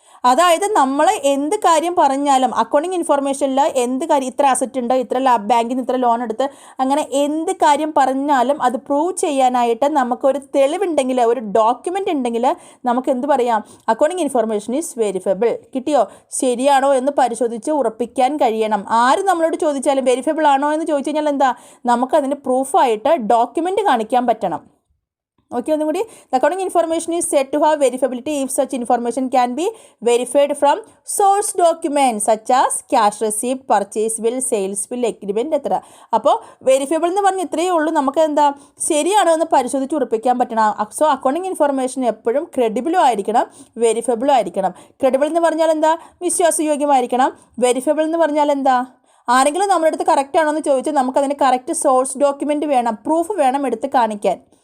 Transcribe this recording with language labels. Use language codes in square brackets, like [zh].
[ml] അതായത് നമ്മൾ എന്ത് കാര്യം പറഞ്ഞാലും അക്കൗണ്ടിങ് ഇൻഫർമേഷനിൽ എന്ത് കാര്യം, ഇത്ര അസറ്റ് ഉണ്ട്, ഇത്ര ബാങ്കിൽ നിന്ന് ഇത്ര ലോൺ എടുത്ത്, അങ്ങനെ എന്ത് കാര്യം പറഞ്ഞാലും അത് പ്രൂവ് ചെയ്യാനായിട്ട് നമുക്കൊരു തെളിവുണ്ടെങ്കിൽ, ഒരു ഡോക്യുമെൻ്റ് ഉണ്ടെങ്കിൽ നമുക്ക് എന്ത് പറയാം? [en] Accounting information is verifiable. [ml] കിട്ടിയോ? ശരിയാണോ എന്ന് പരിശോധിച്ച് ഉറപ്പിക്കാൻ കഴിയണം. ആരും നമ്മളോട് ചോദിച്ചാലും വെരിഫിബിൾ ആണോ എന്ന് ചോദിച്ചു കഴിഞ്ഞാൽ എന്താ? നമുക്കതിന് പ്രൂഫായിട്ട് ഡോക്യുമെൻ്റ് കാണിക്കാൻ പറ്റണം. ഓക്കെ, ഒന്നും കൂടി. [en] The accounting information is said to have verifiability if such information can be verified from source documents such as cash receipt, purchase bill, sales bill, agreement, etc. [ml] അപ്പോൾ വെരിഫിബിൾ എന്ന് പറഞ്ഞ് ഇത്രയേ ഉള്ളൂ. നമുക്ക് എന്താ ശരിയാണോ എന്ന് പരിശോധിച്ച് ഉറപ്പിക്കാൻ പറ്റണം. സോ അക്കൗണ്ടിങ് ഇൻഫർമേഷൻ എപ്പോഴും ക്രെഡിബിളും ആയിരിക്കണം, വെരിഫിബിളും ആയിരിക്കണം. ക്രെഡിബിൾ എന്ന് പറഞ്ഞാൽ എന്താ? വിശ്വാസയോഗ്യമായിരിക്കണം. വെരിഫിബിൾ എന്ന് പറഞ്ഞാൽ എന്താ? ആരെങ്കിലും നമ്മുടെ അടുത്ത് കറക്റ്റ് ആണോ എന്ന് ചോദിച്ചാൽ നമുക്കതിന് കറക്റ്റ് സോഴ്സ് ഡോക്യുമെൻറ്റ് വേണം, പ്രൂഫ് വേണം എടുത്ത് കാണിക്കാൻ.